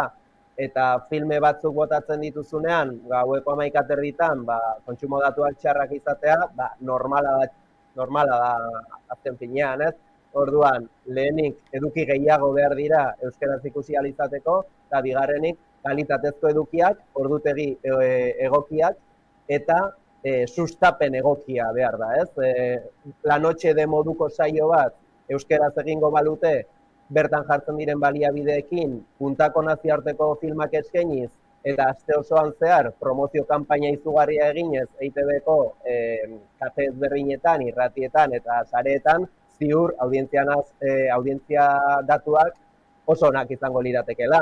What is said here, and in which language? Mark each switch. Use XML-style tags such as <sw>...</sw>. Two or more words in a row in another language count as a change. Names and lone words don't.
<eu>Eta filme batzuk botatzen dituzunean, gaueko 11:30, kontsumo datuak txarrak izatea, normala da azken finean, ez? Orduan, lehenik eduki gehiago behar dira euskeraz ikusi ahal izateko, eta bigarrenik kalitatezko edukiak, ordutegi egokiak, eta sustapen egokia behar da, ez? La noche de moduko saio bat euskeraz egingo balute, bertan jartzen diren baliabideekin, puntako nazioarteko filmak eskainiz, eta aste osoan zehar promozio kanpaina izugarria eginez EITB-ko kate ezberdinetan, irratietan eta sareetan, ziur audientzia datuak oso onak izango liratekeela.</eu>